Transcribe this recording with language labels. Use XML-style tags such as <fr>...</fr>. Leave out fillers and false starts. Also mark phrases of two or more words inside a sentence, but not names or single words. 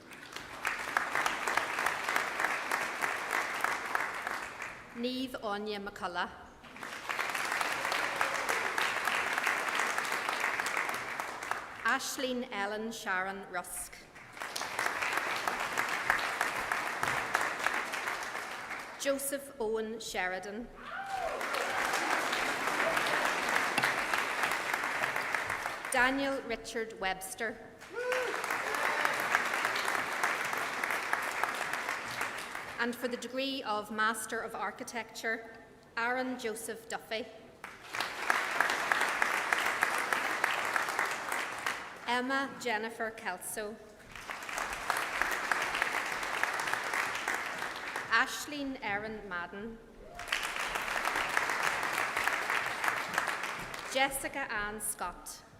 <en>Niamh Anya McCullough. Aisling Ellen Sharon Rusk. Joseph Owen Sheridan. Daniel Richard Webster. And for the degree of Master of Architecture, Aaron Joseph Duffy. Emma Jennifer Kelso. Aisling Erin Madden. Jessica Ann Scott.</en>